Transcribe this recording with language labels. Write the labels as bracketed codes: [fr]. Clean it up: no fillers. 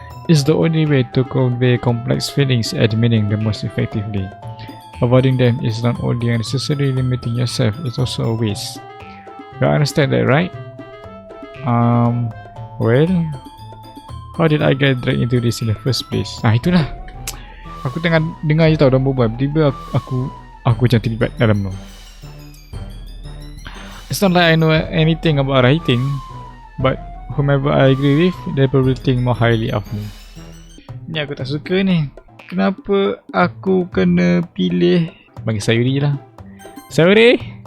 [en] It's the only way to convey complex feelings and meaning the most effectively. Avoiding them is not only unnecessarily limiting yourself, it's also a waste. You understand that, right? Well, how did I get dragged into this in the first place? [ms] Itulah. Aku tengah dengar je tau dalam berbual, tiba-tiba aku macam terlibat dalam tu. [en] It's not like I know anything about writing, but whomever I agree with, they probably think more highly of me. [ms] Ni aku tak suka ni. Kenapa aku kena pilih bagi Sayuri lah. Sayuri!